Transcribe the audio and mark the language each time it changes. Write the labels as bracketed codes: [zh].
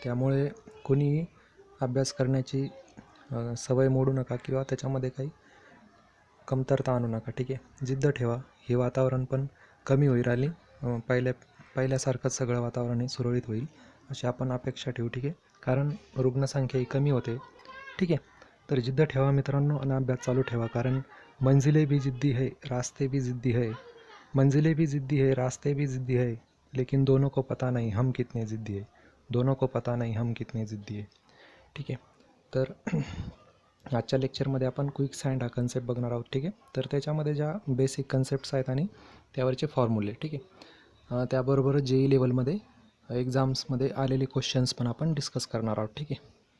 [mr] त्यामुळे कोणीही अभ्यास करण्याची सवय मोडू नका किंवा त्याच्यामध्ये काही कमतरता आणू नका. ठीक आहे. जिद्द ठेवा. हे वातावरण पण कमी होईल आणि पहिल्यासारखंच सगळं वातावरण हे सुरळीत होईल अशी आपण अपेक्षा ठेवू. ठीक आहे. कारण रुग्णसंख्या ही कमी होते. ठीक आहे. तर जिद्द ठेवा मित्रांनो आणि अभ्यास चालू ठेवा. [hi] कारण मंजिले भी जिद्दी है, रास्ते भी जिद्दी है. मंजिले भी जिद्दी है, रास्ते भी जिद्दी है, लेकिन दोनों को पता नहीं हम कितने जिद्दी है. दोनों को पता नहीं हम कितने जिद्दी है. [mr] ठीक आहे. तर आजच्या लेक्चरमध्ये आपण क्विक सँड हा कन्सेप्ट बघणार आहोत. ठीक आहे. तर त्याच्यामध्ये ज्या बेसिक कन्सेप्ट्स आहेत आणि त्यावरचे फॉर्म्युले. ठीक आहे. त्याबरोबरच JEE लेवलमध्ये एक्झाम्समध्ये आलेले क्वेश्चन्स पण आपण डिस्कस करणार आहोत. ठीक आहे.